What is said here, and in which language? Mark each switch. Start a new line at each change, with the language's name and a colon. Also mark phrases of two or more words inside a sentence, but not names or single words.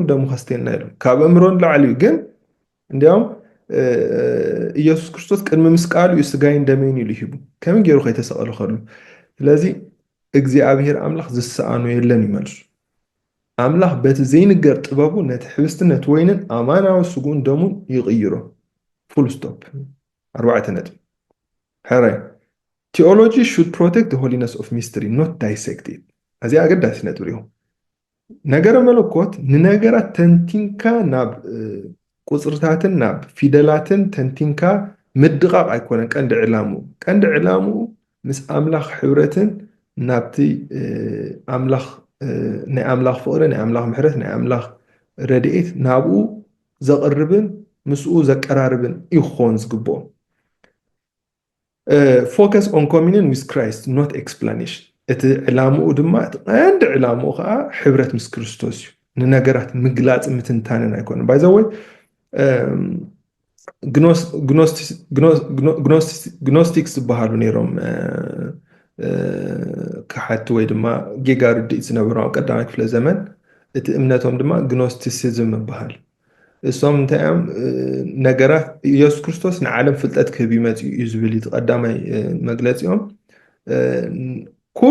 Tigrinya: ደሙ ከስተየና ኢሎም ካብ ኣእምሮ ንላዕሊ እዩ ግን እንዲያውም ኢየሱስ ክርስቶስ ቅድሚ ምስቃሉ እዩ ስጋይን ደመይን ኢሉ ሂቡ ከመይ ገይሩ ከይተሰቐሉ ከሉ ስለዚ እግዚኣብሄር ኣምላኽ ዝሰኣኖ የለን ይመልሱ ኣምላኽ በቲ ዘይንገር ጥበቡ ነቲ ሕብስትን ነቲ ወይንን ኣማናዊ ስጉኡን ደሙን ይቕይሮ
English: full stop
Tigrinya: 4 ነጥቢ ሕራይ
English: theology should protect the holiness of mystery not dissect it
Tigrinya: እዚኣ ኣገዳሲ ነጥቢ እዩ ነገረ መለኮት ንነገራት ተንቲንካ ናብ ቁፅርታትን ናብ ፊደላትን ተንቲንካ ምድቃቕ ኣይኮነን ቀንዲ ዕላምኡ ምስ ኣምላኽ ሕብረትን ናብቲ ኣምላኽ ናይ ኣምላኽ ፍቕሪ ናይ ኣምላኽ ምሕረት ናይ ኣምላኽ ረድኤት ናብኡ ዘቕርብን ምስኡ ዘቀራርብን ይኾን ዝግብኦ
English: focus on communion with Christ not explanation
Tigrinya: እቲ ዕላምኡ ድማ ቀንዲ ዕላምኡ ከዓ ሕብረት ምስ ክርስቶስ እዩ ንነገራት ምግላፅ ምትንታንን ኣይኮነን ባይ ዘ ወይ ግኖስቲክስ ዝበሃሉ ነይሮም ካሓቲ ወይ ድማ ጌጋ ርድኢት ዝነበሩ ኣብ ቀዳማይ ክፍለ ዘመን እቲ እምነቶም ድማ ግኖስቲሲዝም ይበሃል እሶም እንታይ እዮም ነገራት ኢየሱስ ክርስቶስ ንዓለም ፍልጠት ክህብ ይመጽ እዩ ዝብል እቲ ቀዳማይ መግለጺኦም ኩሉ